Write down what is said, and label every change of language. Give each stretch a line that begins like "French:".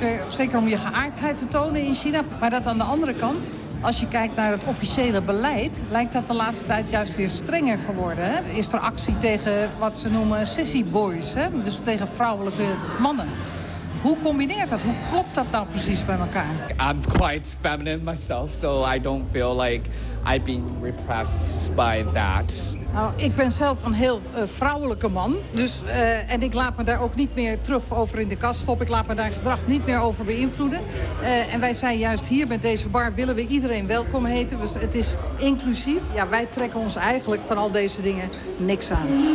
Dutch: Zeker om je geaardheid te tonen in China. Maar dat aan de andere kant, als je kijkt naar het officiële beleid, lijkt dat de laatste tijd juist weer strenger geworden. Hè? Is er actie tegen wat ze noemen sissy boys, hè? Dus tegen vrouwelijke mannen. Hoe combineert dat? Hoe klopt dat nou precies bij elkaar?
English: I'm quite feminine myself, so I don't feel like I've been repressed by that.
Dutch: Nou, ik ben zelf een heel vrouwelijke man. Dus, en ik laat me daar ook niet meer terug over in de kast stoppen. Ik laat me daar gedrag niet meer over beïnvloeden. En wij zijn juist hier met deze bar, willen we iedereen welkom heten. Dus het is inclusief. Ja, wij trekken ons eigenlijk van al deze dingen niks aan.